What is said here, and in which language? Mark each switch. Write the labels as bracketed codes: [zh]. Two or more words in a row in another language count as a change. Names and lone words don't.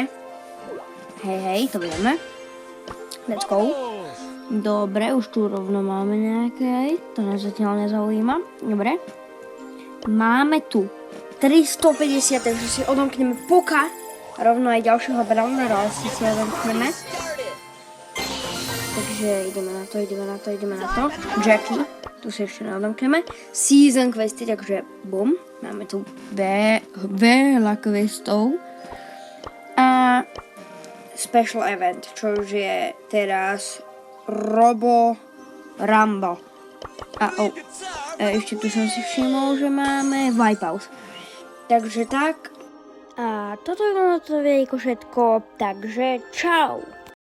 [sk] Hej, to vieme. [en] Let's go. [sk] Dobre, už tu rovno máme nejaké, to nás zatiaľ nezaujíma. Dobre. Máme tu 350, takže si odomkneme Poka. Rovno aj ďalšieho Brawlera si odomkneme. Takže ideme na to. Jackie. Tu si ešte nadomkneme. Season questy, takže bum. Máme tu veľa questov. [en] A special event, [sk] čo už je teraz Robo Rumble. A ešte tu som si všimol, že máme Wipeout. Takže tak. A toto je to všetko, takže čau.